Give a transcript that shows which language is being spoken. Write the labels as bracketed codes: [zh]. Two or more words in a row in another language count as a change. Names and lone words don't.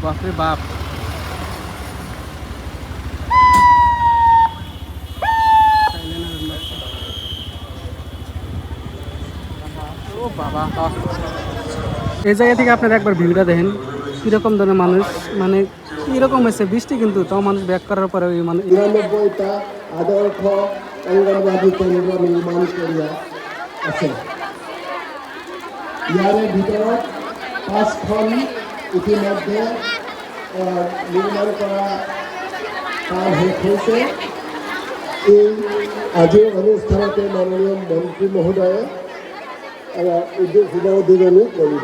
[bn] বাপরে বাপ, ও বাবা। এই জায়গা থেকে আপনারা একবার ভিউটা দেখেন কিরকম ধরনের মানুষ, মানে কিরকম হয়েছে বৃষ্টি, কিন্তু তাও মানুষ ব্যাক করার পরে ওই মানে [as] ৯৯টা আদর্শ অঙ্গনবাদী কেন্দ্র নিৰ্মাণ কৰি আছে। ইয়াৰে ভিতৰত 5খন ইতিমধ্যে নিৰ্মাণ কৰা কাম শেষ হৈছে। এই আজিৰ অনুষ্ঠানতে মাননীয় মন্ত্ৰী মহোদয়ে উদ্বোধনী কৰিব।